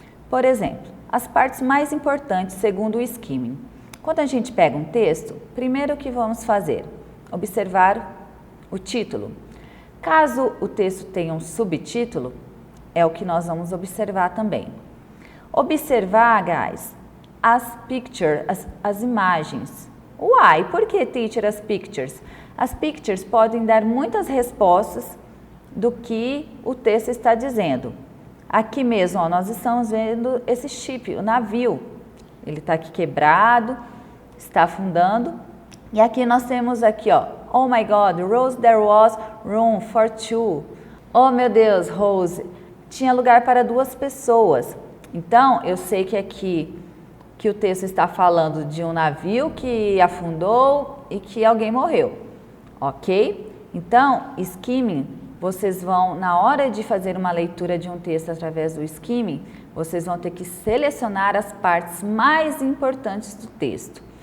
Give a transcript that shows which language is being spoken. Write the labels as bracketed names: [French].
[Portuguese] Por exemplo, as partes mais importantes segundo o skimming. Quando a gente pega um texto, primeiro o que vamos fazer? Observar o título. Caso o texto tenha um subtítulo, é o que nós vamos observar também. Observar, guys, as pictures, as imagens. Why? Por que, teacher, as pictures? As pictures podem dar muitas respostas do que o texto está dizendo. Aqui mesmo, ó, nós estamos vendo esse ship, o navio. Ele está aqui quebrado, está afundando. E aqui nós temos aqui, ó, [English] oh my God, Rose, there was room for two. [Portuguese] Oh meu Deus, Rose, tinha lugar para 2 pessoas. Então, eu sei que aqui que o texto está falando de um navio que afundou e que alguém morreu, ok? Então, skimming, vocês vão, na hora de fazer uma leitura de um texto através do skimming, vocês vão ter que selecionar as partes mais importantes do texto.